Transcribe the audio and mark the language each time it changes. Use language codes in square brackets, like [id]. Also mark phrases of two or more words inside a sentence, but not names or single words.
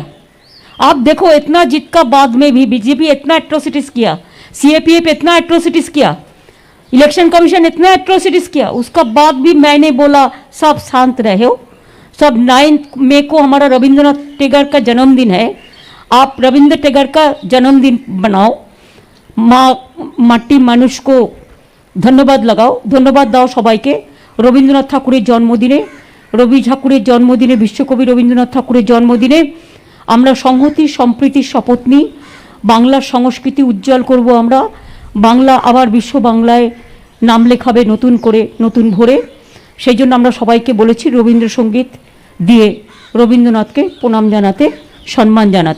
[hi] आप देखो, इतना जीत का बाद में भी बीजेपी इतना एट्रोसिटीज किया, सीएपीएफ इतना एट्रोसिटीज किया, इलेक्शन कमीशन इतना एट्रोसिटीज किया, उसका बाद भी मैंने बोला सब शांत रहे हो. सब 9 मई को हमारा रविंद्रनाथ टैगोर का जन्मदिन है. आप रविंद्र टैगोर का जन्मदिन बनाओ. माटी मानुष को धन्यवाद लगाओ, [bn] ধন্যবাদ দাও সবাইকে. রবীন্দ্রনাথ ঠাকুরের জন্মদিনে, রবি ঠাকুরের জন্মদিনে, বিশ্বকবি রবীন্দ্রনাথ ঠাকুরের জন্মদিনে আমরা সংহতি সম্প্রীতির শপথ নিই. বাংলার সংস্কৃতি উজ্জ্বল করব আমরা. বাংলা আবার বিশ্ব বাংলায় নাম লেখাবে নতুন করে, নতুন ভরে. সেই জন্য আমরা সবাইকে বলেছি রবীন্দ্রসঙ্গীত দিয়ে রবীন্দ্রনাথকে প্রণাম জানাতে, সম্মান জানাতে.